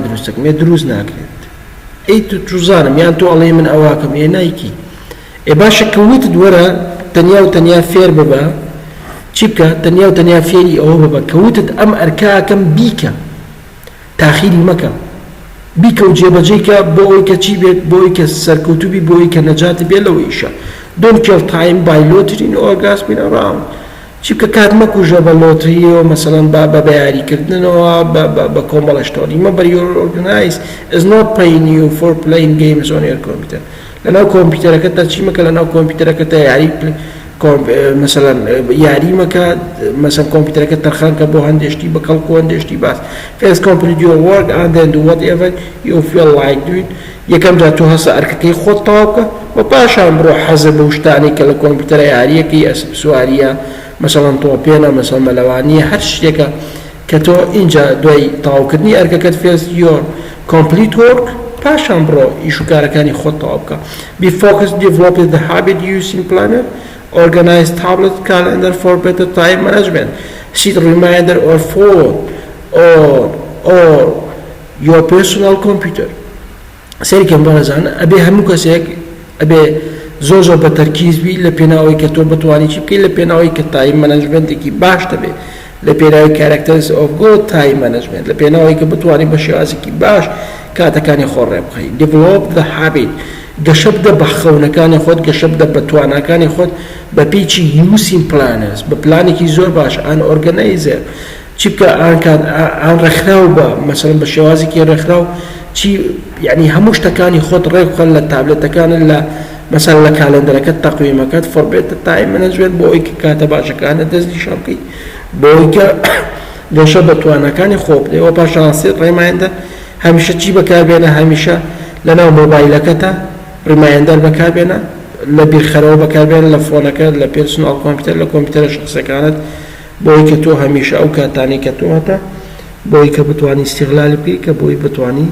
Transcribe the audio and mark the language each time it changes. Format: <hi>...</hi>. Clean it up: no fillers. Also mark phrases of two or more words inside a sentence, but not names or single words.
<ckb>دروستەکەم ێ دروست ناکرێت ئەی توزانم یان تۆ ئەڵێ من ئەواکەم ێ نایکی ئێ باشە کەوتت وەرە تەنیا و تەنیا فێر ببە چی بکە تەنیا و تەنیا فێری ئەوە ببە کەوتت ئەم ئەرکاکەم بیکە تاخیری مەکە بیکە و جێبەجێکە بۆ ئەوی کە چی بێت بۆ ئەوی کە سەرکەوتوبی بۆ ئەوی کە نەجات بێت لەوە ئیشە</ckb> <en>don't kill time by lottery or gasping around</en> <ckb>چی بکە کات مەکوژە بە لۆتریەوە مەسەڵەن بە بەیاریکردنەوە بە کۆمەڵەشتۆری</ckb> <en>remember your organize is not paying you for playing games on your computer</en> <ckb>لەناو کۆمپیوتەرەکەتدا چی مەکە لەناو کۆمپیوتەرەکەتە یاری مثلا یاری مەکە مثلا کۆمپیوتەرەکە تەرخان کە بۆ هەندێشتی بە کەڵکو هەندێشتی باس</ckb> <en>first complete your work and then do whatever you feel like doing</en> <ckb>یەکەم جا تۆ هەسە ئەرکەکەی خۆت تەواو بکە و پاشان بڕۆ حەزە بە شتانی کە لە کۆمپیوتەرە یاریەکەی ئەسب سواریە مثلا تۆپێنە مثلا مەلەوانیە هەر شتێکە کە تۆ اینجا دوای تەواوکردنی ئەرکەکەت</ckb> <en>first your complete work</en> <ckb>پاشان بڕۆ ئیش و کارەکانی خۆت تەواو بکە</ckb> <en>be focused develop the habit using planner organize tablet calendar for better time management set reminder or phone or your personal computer</en> <ckb>سەریکەم بەڕێزان ئەبێ هەموو کەسێک ئەبێ زۆر زۆر بە تەرکیز بی لە پێناوەی کە تۆ بتوانانی چی بکەیت لە پێناوەی کە</ckb> <en>time management</en> <ckb>باش دەبێت لە پێناوی</ckb> <en>characters of good time management</en> <ckb>لە پێناوەی کە بتوانانی بە شێوازێکی باش کاتەکانی خۆت ڕێ بخەیت</ckb> <en>develop the habit</en> <ckb>گەشە بدە بە خەونەکانی خۆت گەشە بدە بە تواناکانی خۆت بە پێیچی</ckb> <en>using planners</en> <ckb>بە پلانێکی زۆر باش ئان organizer چی بکە ئان ڕێکخراو بە مثلا بە شێوازێکی ڕێکخراو چی یعنی هەموو شتەکانی خۆت ڕێکخەن لە تابلێتەکانت لە مثلا لە کالندەرەکەت تەقویمەکەت</ckb> <en>for better time management</en> <ckb>بۆ ئەوەی کە کاتە باشەکانت دەست نیشان بکەیت بۆ ئەوەی کە گەشە بە توانەکانی خۆ بدەیت و پاشان ڕێمایندە هەمیشە چی بەکاربێنە هەمیشە لەناو مۆبایلەکەتە ڕێمایندەر بەکاربێنە لە بیرخەرەوە بەکاربێنە لە فۆنەکە لە</ckb> <en>personal computer</en> <ckb>لە کۆمپیوتەرە شخصەکانت بۆی کە تۆ هەمیشە ئەو کاتانی کە تۆ هەتە بۆی کە بتوانی استیغلال بکەی کە بۆی بتوانی</ckb>